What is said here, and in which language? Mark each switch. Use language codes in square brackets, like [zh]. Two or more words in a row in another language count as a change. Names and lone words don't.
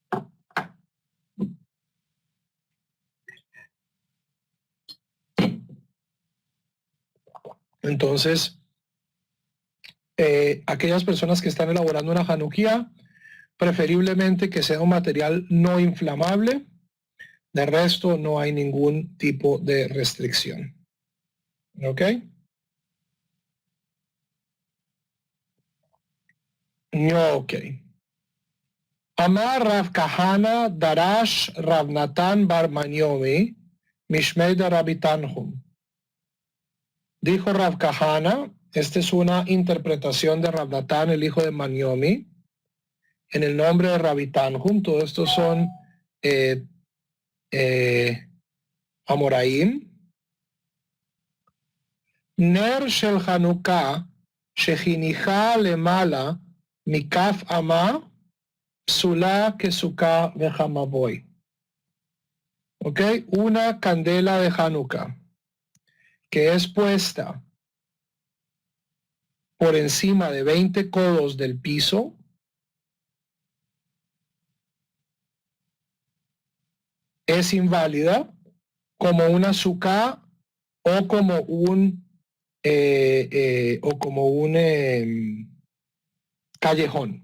[es] Entonces, aquellas personas que están elaborando una Hanukkah, preferiblemente que sea un material no inflamable. De resto, no hay ningún tipo de restricción. ¿Ok? Ok. [arc] אמר רב כהנא דרש רב נתן בר מניומי משמיה דרבי תנחום. [es] Dijo Rav Kahana, esta es una interpretación de Rav Natan, el hijo de Manyomi, en el nombre de Rabbi Tanhum. Todos estos son Amoraim. [he] נר של חנוכה שהניחה למעלה מכ״ף אמה פסולה כסוכה וכמבוי. [es] ¿Ok? Una candela de Hanukkah que es puesta por encima de 20 codos del piso, es inválida como una azúcar o como un callejón.